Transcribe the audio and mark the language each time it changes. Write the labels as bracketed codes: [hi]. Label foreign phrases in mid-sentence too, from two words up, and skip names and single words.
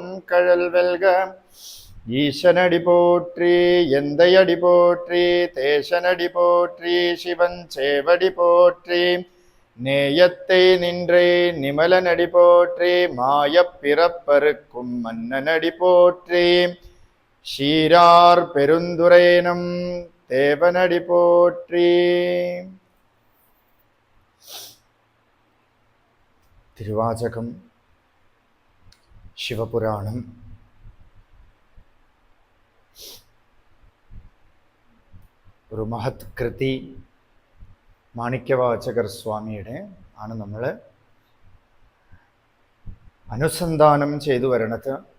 [ta] கழல் வெல்க, ஈசனடி போற்றி எந்தையடி போற்றி தேசனடி போற்றி சிவன் சேவடி போற்றி நேயத்தை நின்றே நிமலனடி போற்றி மாயப் பிறப்பருக்கும் மன்னனடி போற்றி ஷீரார் பெருந்துரைனம் தேவனடி போற்றி. [ml] തിരുവാചകം ശിവപുരാണം ഒരു മഹത് കൃതി മാണിക്യവാചകർ സ്വാമിയുടെ ആണ് നമ്മൾ അനുസന്ധാനം ചെയ്തു വരണത്.